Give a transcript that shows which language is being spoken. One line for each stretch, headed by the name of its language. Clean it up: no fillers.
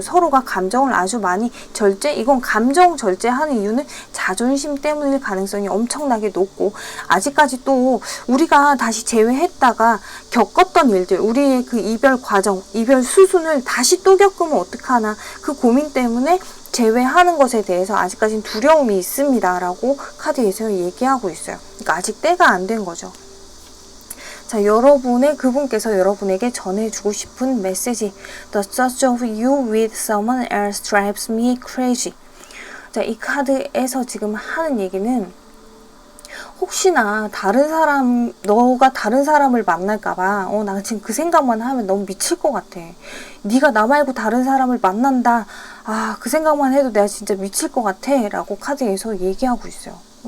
Korean: 서로가 감정을 아주 많이 이건 감정 절제하는 이유는 자존심 때문일 가능성이 엄청나게 높고 아직까지 또 우리가 다시 재회했다가 겪었던 일들, 우리의 그 이별 과정, 이별 수순을 다시 또 겪으면 어떡하나 그 고민 때문에 재회하는 것에 대해서 아직까지는 두려움이 있습니다 라고 카드에서 얘기하고 있어요. 그러니까 아직 때가 안 된 거죠. 자, 그분께서 여러분에게 전해주고 싶은 메시지.
English: The thought of you with someone else drives me crazy.
Korean: 자, 이 카드에서 지금 하는 얘기는 혹시나 너가 다른 사람을 만날까봐 나 지금 그 생각만 하면 너무 미칠 것 같아. 네가 나 말고 다른 사람을 만난다. 그 생각만 해도 내가 진짜 미칠 것 같아 라고 카드에서 얘기하고 있어요.